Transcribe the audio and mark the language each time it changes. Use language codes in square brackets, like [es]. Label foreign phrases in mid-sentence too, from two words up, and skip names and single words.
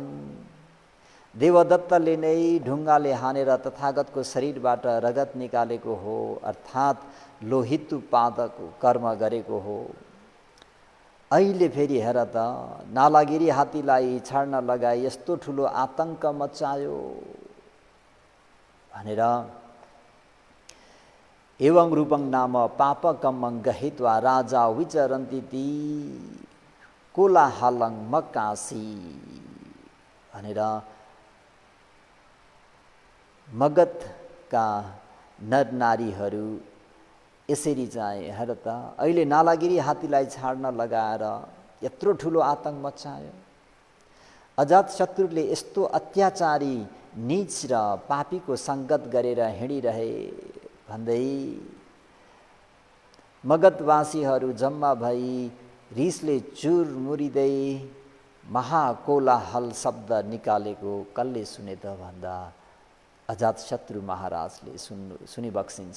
[ne] देवदत्तले नै ढुङ्गाले हानेर तथागतको शरीरबाट रगत निकालेको हो, अर्थात् लोहितुपादको कर्म गरेको हो। अहिले फेरि हेर त, नालागिरी हात्तीलाई छाड्न लगाए यस्तो ठुलो आतङ्क मचायो भनेर [pi] एवं रूपं नाम पापकम्मं गहित्वा राजा विचरन्ति कोलाहलं मकासी [ne] भनेर मगधका नरनारीहरू यसरी चाहिँ हेर त, अहिले नालागिरी हात्तीलाई छाड्न लगाएर यत्रो ठुलो आतङ्क मचायो। अजातशत्रुले यस्तो अत्याचारी, नीच र पापीको सङ्गत गरेर हिँडिरहे भन्दै मगधवासीहरू जम्मा भई रिसले चुरमुरिँदै महाकोलाहल शब्द निकालेको कसले सुने त भन्दा अजातशत्रु महाराजले सुनिबक्सिन्छ।